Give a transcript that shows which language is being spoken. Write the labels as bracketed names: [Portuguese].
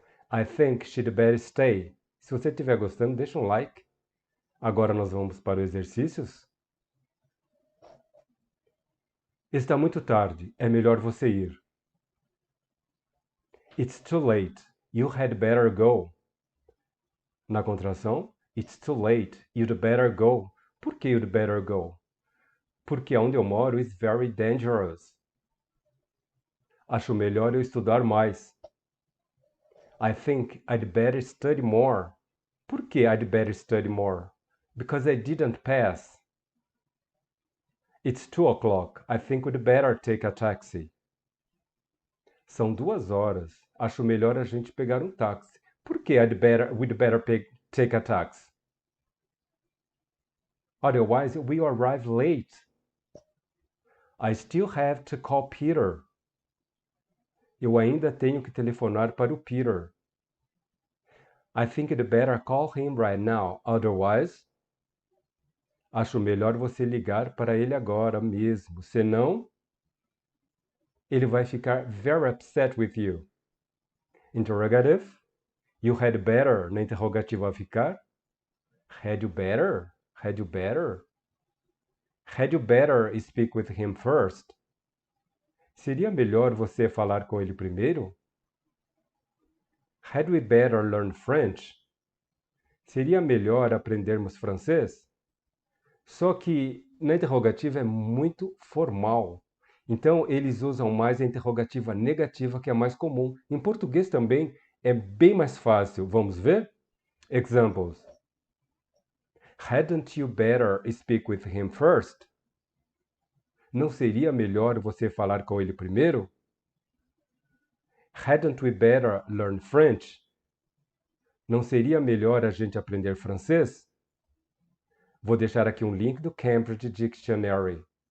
[English] I think she'd better stay. [Portuguese] Se você estiver gostando, deixa um like. Agora nós vamos para os exercícios. Está muito tarde. É melhor você ir. [English] It's too late. You had better go. [Portuguese] Na contração, [English] it's too late. You'd better go. [Portuguese] Por que [English] you'd better go? [Portuguese] Porque onde eu moro [English] is very dangerous. [Portuguese] Acho melhor eu estudar mais. [English] I think I'd better study more. [Portuguese] Por que [English] I'd better study more? Because I didn't pass. It's 2 o'clock. I think we'd better take a taxi. [Portuguese] São 2 horas. Acho melhor a gente pegar um táxi. Por que [English] we'd better take a taxi? Otherwise, we arrive late. I still have to call Peter. [Portuguese] Eu ainda tenho que telefonar para o Peter. [English] I think you'd better call him right now. Otherwise, [Portuguese] acho melhor você ligar para ele agora mesmo. Senão, ele vai ficar [English] very upset with you. Interrogative. You had better. [Portuguese] Na interrogativa ficar. [English] Had you better? Had you better? Had you better speak with him first? [Portuguese] Seria melhor você falar com ele primeiro? [English] Had we better learn French? [Portuguese] Seria melhor aprendermos francês? Só que na interrogativa é muito formal. Então, eles usam mais a interrogativa negativa, que é mais comum. Em português também é bem mais fácil. Vamos ver? Examples. [English] Hadn't you better speak with him first? [Portuguese] Não seria melhor você falar com ele primeiro? [English] Hadn't we better learn French? [Portuguese] Não seria melhor a gente aprender francês? Vou deixar aqui um link do Cambridge Dictionary.